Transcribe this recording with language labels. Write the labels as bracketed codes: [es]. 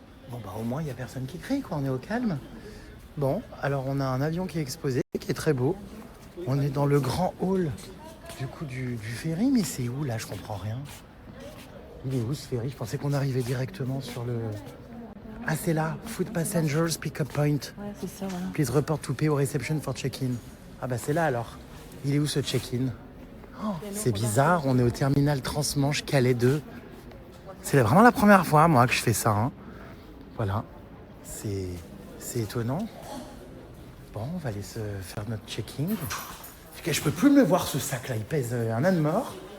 [fr] Bon, bah au moins, il n'y a personne qui crie, quoi, on est au calme. Bon, alors on a un avion qui est exposé, qui est très beau. On est dans le grand hall du coup du ferry, mais c'est où là? Je comprends rien. Il est où ce ferry? Je pensais qu'on arrivait directement sur le... Ah c'est là, [en] Food Passengers Pick-up Point. [fr] Ouais, c'est ça, voilà. [en] Please report to pay au reception for check-in. [fr] Ah bah c'est là alors. Il est où ce check-in? Oh, c'est bizarre, on est au terminal Transmanche Calais 2. C'est vraiment la première fois moi que je fais ça. Hein. Voilà, c'est étonnant. Bon, on va aller se faire notre check-in. Je peux plus me voir ce sac là, il pèse un âne mort.